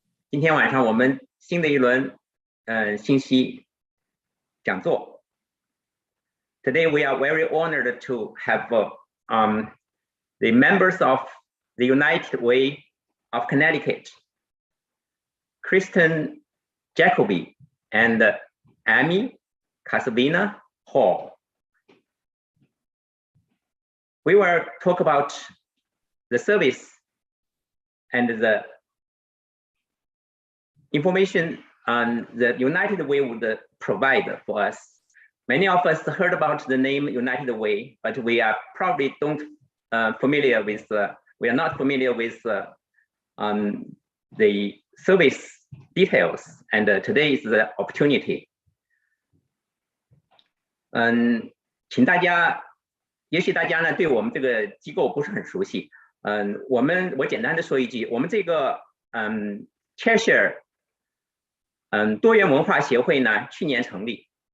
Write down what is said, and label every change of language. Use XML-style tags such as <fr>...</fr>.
<zh>今天晚上我们新的一轮信息讲座。</zh> <en>Today we are very honored to have the members of the United Way of Connecticut, Kristen Jacoby and Amy Casabina Hall. We will talk about the service and the information the United Way would provide for us. Many of us heard about the name United Way, but we are probably familiar with we are not familiar with the service details, and today is the opportunity.</en> <zh>请大家，也许大家呢对我们这个机构不是很熟悉。我简单的说一句，我们这个Cheshire 多元文化协会呢去年成立。</zh>